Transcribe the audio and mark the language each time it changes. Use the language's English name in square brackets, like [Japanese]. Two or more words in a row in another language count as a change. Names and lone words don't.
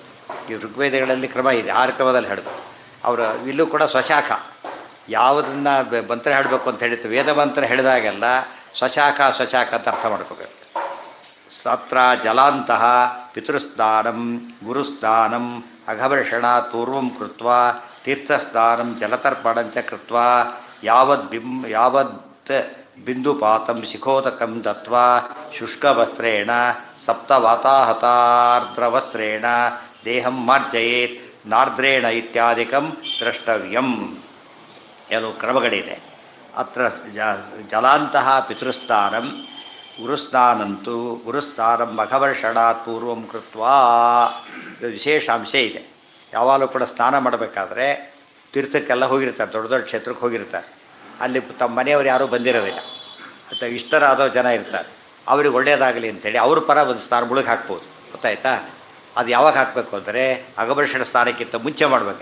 [Kannada] ಈ ಋಗ್ವೇದಗಳಲ್ಲಿ ಕ್ರಮ ಇದೆ, 6 ಕ್ರಮದಲ್ಲಿ ಹೇಳಬೇಕು. ಅವರು ಇಲ್ಲೂ ಕೂಡ ಸ್ವಶಾಖ. ಯಾವುದನ್ನು ಮಂತ್ರ ಹೇಳಬೇಕು ಅಂತ ಹೇಳಿತ್ತು, ವೇದ ಮಂತ್ರ ಹೇಳಿದಾಗೆಲ್ಲ ಸ್ವಶಾಖ ಅಂತ ಅರ್ಥ ಮಾಡ್ಕೋಬೇಕು. [Sanskrit] ಸತ್ರ ಜಲಾಂತಹ ಪಿತೃಸ್ನಾನಂ ಗುರುಸ್ನಾನಂ ಅಘಭರ್ಷಣಾತ್ ಪೂರ್ವಂ ಕೃತ್ವ ತೀರ್ಥಸ್ನಾನಂ ಜಲತರ್ಪಣಂಚ ಕೃತ್ವ ಯಾವದ್ ಬಿಂದುಪಾತಂ ಶಿಖೋದಕಂ ದತ್ವಾ ಶುಷ್ಕವಸ್ತ್ರೇಣ ಸಪ್ತವಾತಾಹತಾರ್ದ್ರವಸ್ತ್ರೇಣ ದೇಹಂ ಮಾರ್ಜಯೇತ್ ನಾರ್ದ್ರೇಣ ಇತ್ಯಾದಿಕಂ ದ್ರಷ್ಟವ್ಯಂ. [Kannada] ಕೆಲವು ಕ್ರಮಗಳಿದೆ. [Sanskrit] ಅತ್ರ ಜಲಾಂತಹ ಪಿತೃಸ್ನಾನಂ ಗುರುಸ್ನಾನಂತೂ ಗುರುಸ್ನಾನಂ ಅಘವರ್ಷಣಾತ್ ಪೂರ್ವಂ ಕೃತ್ವಾ. [Kannada] ವಿಶೇಷಾಂಶ ಇದೆ. ಯಾವಾಗಲೂ ಕೂಡ ಸ್ನಾನ ಮಾಡಬೇಕಾದ್ರೆ ತೀರ್ಥಕ್ಕೆಲ್ಲ ಹೋಗಿರ್ತಾರೆ, ದೊಡ್ಡ ದೊಡ್ಡ ಕ್ಷೇತ್ರಕ್ಕೆ ಹೋಗಿರ್ತಾರೆ. ಅಲ್ಲಿ ತಮ್ಮ ಮನೆಯವರು ಯಾರೂ ಬಂದಿರೋದಿಲ್ಲ, ಅಥವಾ ಇಷ್ಟರಾದೋ ಜನ ಇರ್ತಾರೆ. ಅವ್ರಿಗೆ ಒಳ್ಳೆಯದಾಗಲಿ ಅಂಥೇಳಿ ಅವ್ರ ಪರ ಒಂದು ಸ್ನಾನ ಮುಳುಗಿ ಹಾಕ್ಬೋದು. ಗೊತ್ತಾಯ್ತಾ? ಅದು ಯಾವಾಗ ಹಾಕಬೇಕು ಅಂದರೆ ಅಘಭರ್ಷಣ ಸ್ನಾನಕ್ಕಿಂತ ಮುಂಚೆ ಮಾಡಬೇಕು.